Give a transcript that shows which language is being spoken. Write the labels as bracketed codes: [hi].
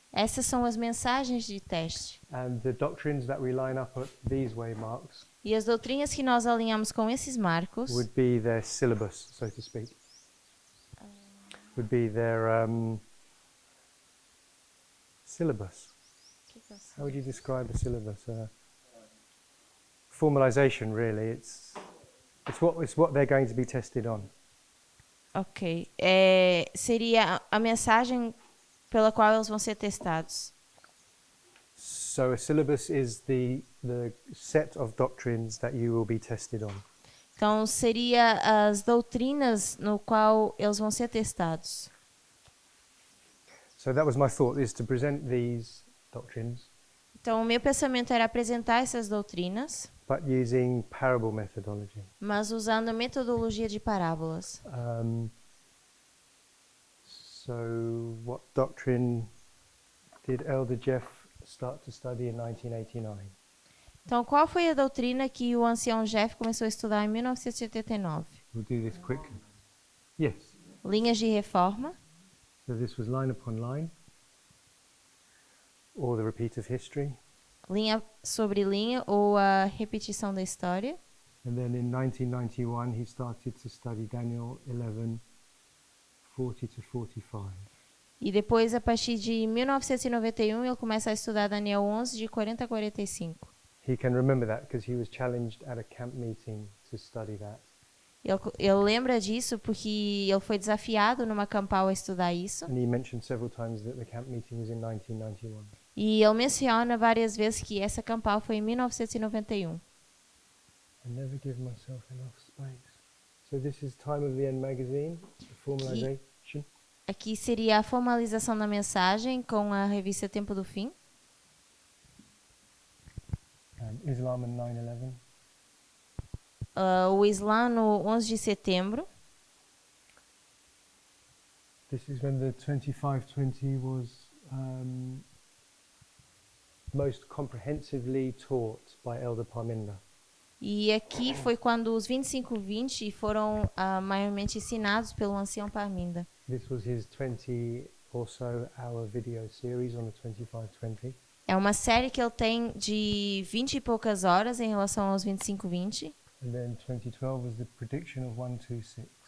[pt] Essas são as mensagens de teste. [en] And the doctrines that we line up at these waymarks [pt] E as doutrinas que nós alinhamos com esses marcos [en] would be their syllabus, so to speak. Would be their syllabus. How would you describe a syllabus? Formalization, really. It's what they're going to be tested on. Ok. [pt] Seria a mensagem pela qual eles vão ser testados. [en] So a syllabus is the set of doctrines that you will be tested on. [pt] Então, seria as doutrinas no qual eles vão ser testados. [en] So that was my thought, is to present these doctrines, [pt] Então, o meu pensamento era apresentar essas doutrinas, [en] but using parable methodology. [pt] mas usando a metodologia de parábolas. [en] So what doctrine did Elder Jeff start to study in 1989? [pt] Então, qual foi a doutrina que o ancião Jeff começou a estudar em 1989? [en] We'll do this quickly. Yes. [pt] Linhas de reforma. [en] So this was line upon line, or the repeat of history. [pt] Linha sobre linha ou a repetição da história. [en] And then in 1991 he started to study Daniel 11, 40 to 45. [pt] E depois, a partir de 1991, ele começa a estudar Daniel 11, de 40 a 45. [en] he can remember that because he was challenged at a camp meeting to study that. [pt] Ele lembra disso porque ele foi desafiado numa campal a estudar isso. [en] And he mentioned several times that the camp meeting was in 1991. [pt] E ele menciona várias vezes que essa campal foi em 1991. [en] I never give myself enough space. So this is Time of the End magazine, the formalization. [pt] Aqui seria a formalização da mensagem com a revista Tempo do Fim. [en] Islam and 9/11. [pt] O Islã no 11 de setembro. [en] This is when the 2520 was most comprehensively taught by Elder Parminder. [pt] E aqui foi quando os 25-20 foram maiormente ensinados pelo ancião Parminder. [en] This was his 20 or so hour video series on the 2520. [pt] É uma série que ele tem de 20 e poucas horas em relação aos 25-20. [en] And then 2012 was the prediction of 126.